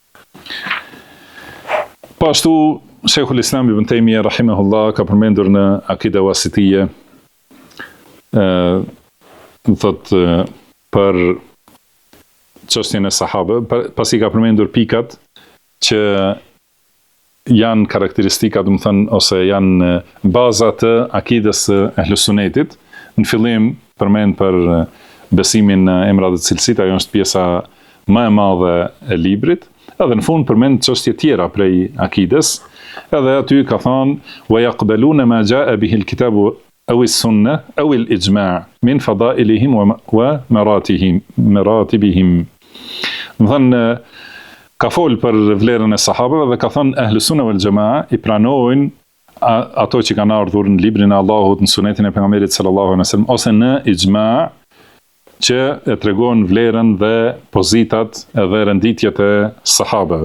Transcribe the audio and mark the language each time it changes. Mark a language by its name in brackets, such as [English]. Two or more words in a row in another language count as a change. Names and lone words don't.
[Albanian] Po ashtu Sheikhul Islam Ibn Taymiyja rahimahullah ka përmendur në Akida Wasitiyye, thotë për çështjen e sahabëve, pasi ka përmendur pikat që janë karakteristika, domethënë, ose janë baza të akidës së Ahlus Sunnetit. Në fillim përmend për besimin në emrat dhe cilësitë, ajo është pjesa më e madhe e librit, edhe në fund përmend çështje tjera prej akides, edhe aty ka thënë [Arabic] ويقبلون ما جاء به الكتاب أو السنة أو الإجماع من فضائلهم ومراتبهم. [Albanian] Do thënë ka fol për vlerën e sahabëve dhe ka thënë Ahlus Sunna wal Jamaa i pranojnë ato që kanë ardhur në librin e Allahut, në sunetin e pejgamberit [Arabic] صلى الله عليه وسلم, [Albanian] ose në ijma që e tregon vlerën dhe pozitat edhe renditjet e sahabëve.